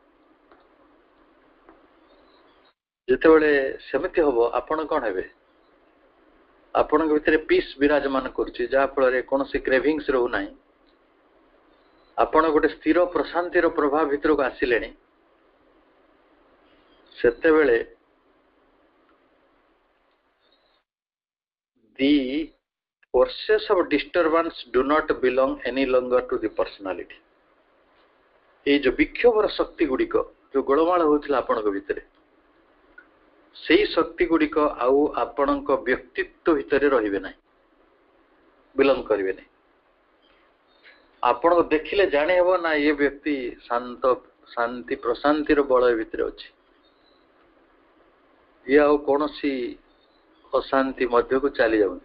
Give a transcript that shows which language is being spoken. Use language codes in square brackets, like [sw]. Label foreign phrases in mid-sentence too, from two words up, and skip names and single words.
[or] ଯେତେବେଳେ ସେମିତି ହବ, ଆପଣ କଣ ହେବେ? ଆପଣଙ୍କ ଭିତରେ ପିସ୍ ବିରାଜମାନ କରୁଛି, ଯାହା ଫଳରେ କୌଣସି କ୍ରେଭିଂସ୍ ରହୁନାହିଁ, ଆପଣ ଗୋଟେ ସ୍ଥିର ପ୍ରଶାନ୍ତିର ପ୍ରଭାବ ଭିତରକୁ ଆସିଲେଣି। [en] ସେତେବେଳେ the forces of disturbance do not belong any longer to the personality. [or] ଏଇ ଯୋଉ ବିକ୍ଷୋଭର ଶକ୍ତି ଗୁଡ଼ିକ ଯୋଉ ଗୋଳମାଳ ହଉଥିଲା ଆପଣଙ୍କ ଭିତରେ, ସେଇ ଶକ୍ତି ଗୁଡ଼ିକ ଆଉ ଆପଣଙ୍କ ବ୍ୟକ୍ତିତ୍ୱ ଭିତରେ ରହିବେ ନାହିଁ, ବିଲଙ୍ଗ କରିବେ ନାହିଁ। ଆପଣଙ୍କୁ ଦେଖିଲେ ଜାଣି ହେବ ନା ଏ ବ୍ୟକ୍ତି ଶାନ୍ତ ଶାନ୍ତି ପ୍ରଶାନ୍ତିର ବଳୟ ଭିତରେ ଅଛି, ଇଏ ଆଉ କୌଣସି ଅଶାନ୍ତି ମଧ୍ୟକୁ ଚାଲି ଯାଉନି।